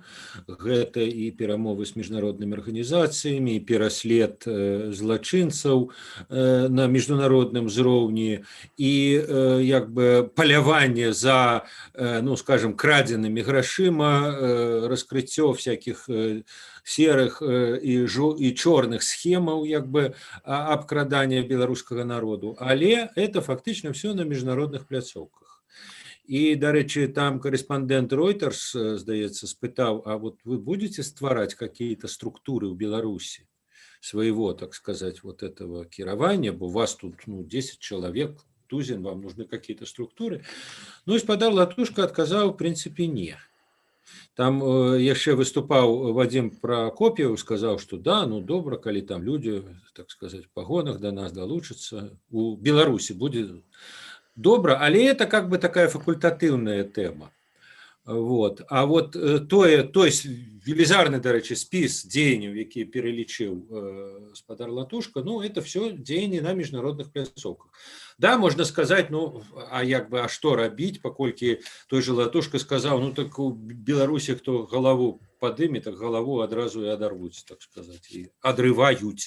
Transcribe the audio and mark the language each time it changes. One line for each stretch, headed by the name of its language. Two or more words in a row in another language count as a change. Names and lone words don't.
Belarusian: Гэта і перамовы з міжнароднымі арганізацыямі, і пераслед злачынцаў на міжнародным узроўні, і паляванне за, скажем, крадзенымі грашыма, раскрыццё
Russian: всяких серых
Belarusian: і чорных схемаў абкрадання беларускага народу, але это фактычна все на міжнародных пляцоўках. І, дарэчы, там корэспандэнт Reuters, здаецца, спытаў,
Russian: а вот вы будете
Belarusian: ствараць
Russian: какие-то структуры
Belarusian: ў Беларусі
Russian: своего, так сказать, вот этого
Belarusian: кіравання, бо у вас тут 10 человек, тузин,
Russian: вам нужны какие-то структуры.
Belarusian: И спадар Латушка адказаў,
Russian: в принципе, не.
Belarusian: Там яшчэ выступаў Вадзім Пракоп'еў, сказаў, што да, добра, калі там людзі,
Russian: так сказать, в пагонах
Belarusian: да нас далучацца. У Беларусі будзе добра, але
Russian: это как бы такая
Belarusian: факультатыўная тэма. Вот. А вот той велізарны, дарэчы, спіс дзеянняў, які пералічыў спадар Латушка,
Russian: это все
Belarusian: дзеянні на міжнародных пляцоўках. Да, можна сказаць, а што рабіць, паколькі той же Латушка сказаў, так у Беларусі хто галаву падыме, так галаву адразу і адарвуць, так сказаць, і адрываюць.